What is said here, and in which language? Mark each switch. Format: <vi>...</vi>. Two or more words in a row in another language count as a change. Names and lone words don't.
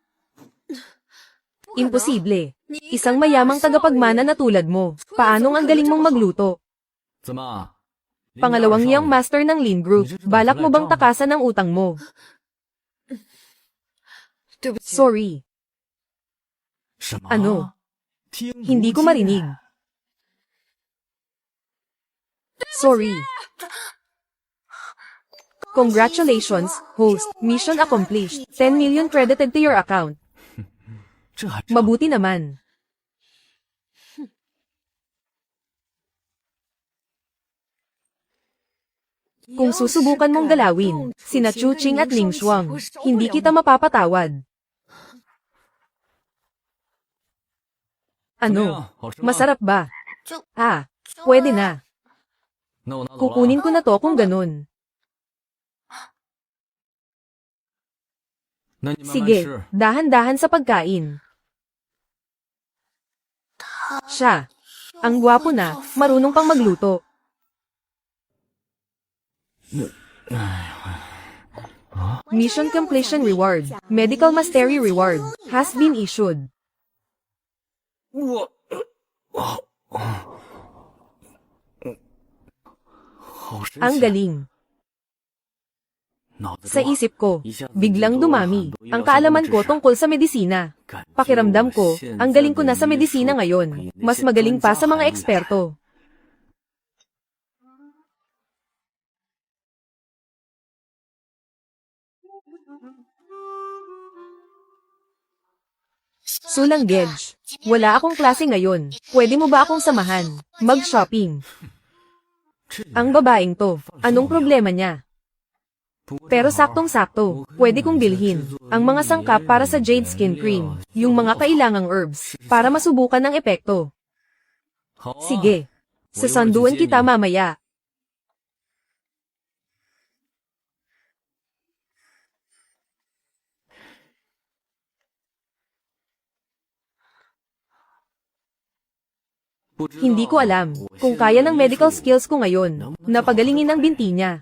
<tl>Imposible. Isang mayamang tagapagmana na tulad mo. Paanong ang galing mong magluto?</tl> <zh>怎么？</zh> <tl>Pangalawang niyang master ng Lin Group. Balak mo bang takasan ang utang mo? Sorry.</tl> <zh>什么？</zh> <tl>Ano?</tl> <zh>听不</zh> <tl>Hindi ko</tl> <zh>见</zh> <tl>marinig.</tl> <en>Sorry. Congratulations, host. Mission accomplished. 10 million credited to your account.</en> <zh>这还差</zh> <tl>Mabuti naman. Kung susubukan mong galawin, sina Chu Ching at Ning Shuang, hindi kita mapapatawad.</tl> <zh>怎么</zh> <tl>Ano?</tl> <zh>样？好吃吗？</zh> <tl>Masarap ba? Ah, pwede na.</tl> <zh>那我拿走了。</zh> <tl>Kukunin ko na to kung ganun.</tl> <zh>那你慢慢</zh> <tl>Sige,</tl> <zh>吃。</zh> <tl>dahan-dahan sa pagkain. Siya. Ang gwapo na, marunong pang magluto.</tl> <en>Mission completion reward. Medical mastery reward has been issued.</en> <zh>我，好神奇啊！</zh> <tl>Ang galing.</tl> <zh>脑子</zh> <tl>Sa</tl> <zh>中啊</zh> <tl>isip ko,</tl> <zh>一下子</zh> <tl>biglang</tl> <zh>就多了</zh> <tl>dumami</tl> <zh>很多医疗</zh> <tl>ang</tl> <zh>相关</zh> <tl>kaalaman</tl> <zh>知</zh> <tl>ko</tl> <zh>识</zh> <tl>tungkol sa medisina.</tl> <zh>感觉</zh> <tl>Pakiramdam</tl> <zh>我</zh> <tl>ko,</tl> <zh>现</zh> <tl>ang</tl> <zh>在</zh> <tl>galing ko</tl> <zh>的</zh> <tl>na sa</tl> <zh>医术</zh> <tl>medisina</tl> <zh>比</zh> <tl>ngayon.</tl> <zh>那</zh> <tl>Mas</tl> <zh>些</zh> <tl>magaling</tl> <zh>专</zh> <tl>pa</tl> <zh>家</zh> <tl>sa mga</tl> <zh>还厉害</zh> <tl>eksperto. Sulang Gedge, wala akong klase ngayon. Pwede mo ba akong samahan? Mag-shopping.</tl> <zh>这</zh> <tl>Ang babaeng to, anong problema niya?</tl> <zh>不过</zh> <tl>Pero</tl> <zh>正好</zh> <tl>saktong-sakto, pwede kong bilhin ang mga sangkap para sa Jade Skin Cream, yung mga kailangang herbs, para masubukan ang epekto.</tl> <zh>好啊</zh> <tl>Sige. Sasanduan kita mamaya. Hindi ko alam kung kaya ng</tl> <en>medical skills</en> <tl>ko ngayon na pagalingin ang binti niya.</tl>